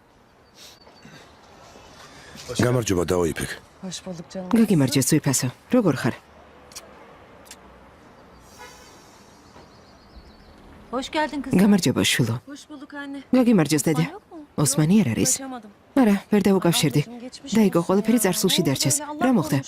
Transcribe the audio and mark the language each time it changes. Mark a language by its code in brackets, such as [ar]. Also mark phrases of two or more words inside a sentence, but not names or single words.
[ka] გამარჯობა დაოიფიქ. [tr] Hoş bulduk canım. [ka] გაგიმარჯოს ზვიფასო. როგორ ხარ? [tr] Hoş geldin kızım. [ka] გამარჯობა შვილო. [tr] Hoş bulduk anne. [ka] გაგიმარჯოს დედა. [tr] Yok mu? [ka] ოსმანი არ არის? [tr] Ulaşamadım. [ka] არა, ვერ დავუკავშირდი. დაიგო, ყველაფერი წარსულში დარჩეს. რა მოხდა?